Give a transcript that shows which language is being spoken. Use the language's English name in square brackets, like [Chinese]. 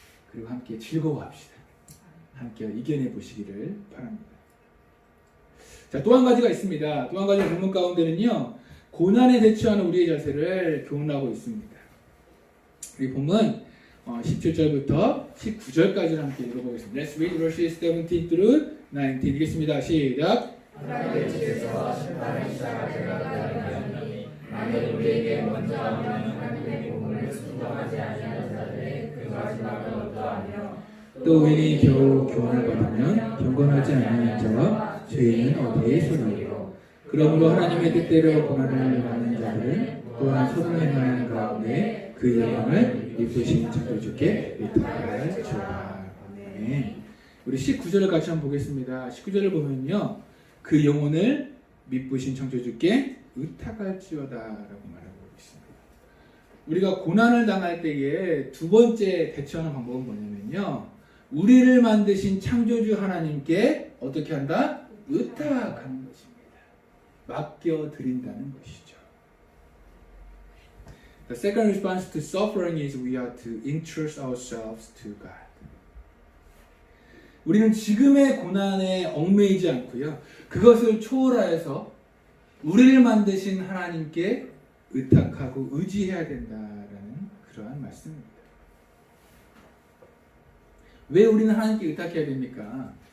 [Korean] 그리고 함께 즐거워합시다. 함께 이겨내 보시기를 바랍니다. 자, 또 한 가지가 있습니다. 또 한 가지 본문 가운데는요 고난에 대처하는 우리의 자세를 교훈하고 있습니다. 우리 본문 17절부터 19절까지를 함께 읽어보겠습니다. [English] Let's read verses 17 through 19. [Korean] 읽겠습니다. 시작. 하나님께서 심판을 시작하시니 만일 우리에게 먼저 하면 하나님의 복음을 순종하지 아니하는 자들의 그 마지막은 어떠하며 또 의인이 겨우 교훈을 받으면 경건하지 않은 자와 죄인은 어디에 소리요. 그러므로 하나님의 뜻대로 고난을 받는 자들은 또한 소동의 말 가운데 그 영광을 이쁘신 창조주께 의탁할지어다. 아멘. 우리 19절을 같이 한번 보겠습니다. 19절을 보면요 그 영혼을 미쁘신 창조주께 의탁할지어다 라고 말하고 있습니다. 우리가 고난을 당할 때에 두 번째 대처하는 방법은 뭐냐면요 우리를 만드신 창조주 하나님께 어떻게 한다? 의탁하는 것입니다. 맡겨드린다는 것이죠. [English] The second response to suffering is we are to entrust ourselves to God. [Korean] 우리는 지금의 고난에 얽매이지 않고요. 그것을 초월하여서 우리를 만드신 하나님께 의탁하고 의지해야 된다라는 그러한 말씀입니다. 왜 우리는 하나님께 의탁해야 됩니까?